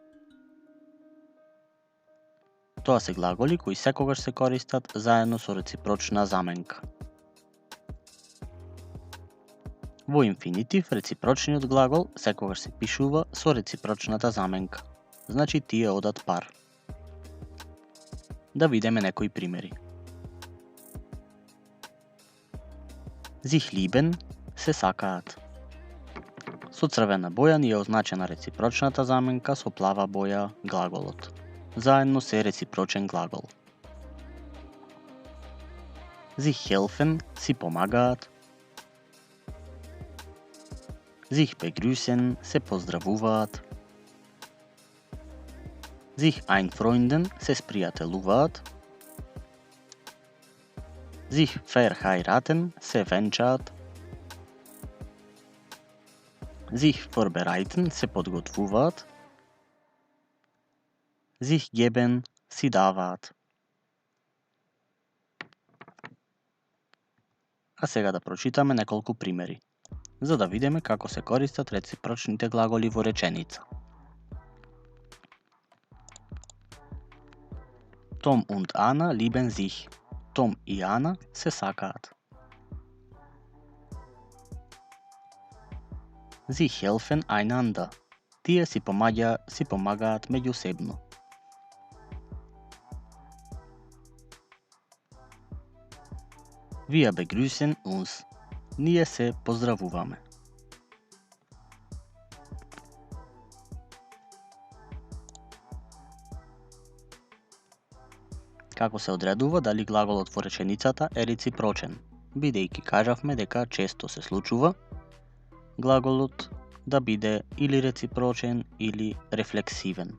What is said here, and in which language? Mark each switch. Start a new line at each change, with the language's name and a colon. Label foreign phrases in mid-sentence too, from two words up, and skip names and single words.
Macedonian: Тоа се глаголи кои секогаш се користат заедно со реципрочна заменка. Во инфинитив, реципрочниот глагол секогаш се пишува со реципрочната заменка. Значи тие одат пар. Да видиме некои примери.
German: Sich lieben,
Macedonian: се сакаат. Со црвена боја ни е означена реципрочната заменка, со плава боја глаголот. Заедно се реципрочен глагол.
German: Sich helfen,
Macedonian: си помагаат.
German: Sich begrüßen,
Macedonian: се поздравуваат.
German: Sich einfreunden,
Macedonian: се спријателуваат.
German: Sich verheiraten,
Macedonian: се венчаат.
German: Sich vorbereiten,
Macedonian: се подготвуваат.
German: Sich geben,
Macedonian: си даваат. А сега да прочитаме неколку примери, за да видиме како се користат реципрочните глаголи во реченица.
German: Tom und Anna lieben sich.
Macedonian: Том и Ана се сакаат.
German: Sie helfen einander.
Macedonian: Тие си помагаат меѓусебно.
German: Wir begrüßen uns.
Macedonian: Ние се поздравуваме. Како се одредува дали глаголот во реченицата е реципрочен, бидејќи кажавме дека често се случува глаголот да биде или реципрочен или рефлексивен.